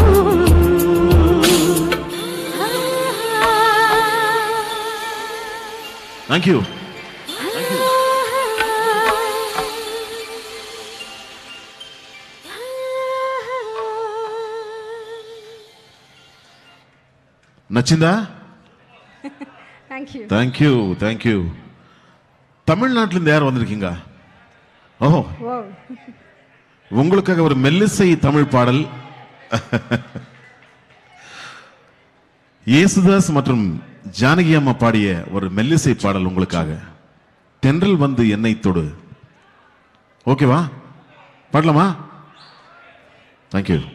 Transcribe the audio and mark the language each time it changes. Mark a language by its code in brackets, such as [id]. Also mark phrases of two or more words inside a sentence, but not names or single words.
[en] thank you. [te] నచ్చిందా? [en] thank you thank you. [ta] தமிழ்நாட்டிலிருந்து யார் வந்திருக்கீங்க? ஓஹோ, உங்களுக்காக ஒரு மெல்லிசை தமிழ் பாடல். இயேசுதாஸ் மற்றும் ஜானகி அம்மா பாடிய ஒரு மெல்லிசை பாடல் உங்களுக்காக. தென்றல் வந்து என்னை தொடு. ஓகேவா? பாடலாமா? [en] தேங்க்யூ.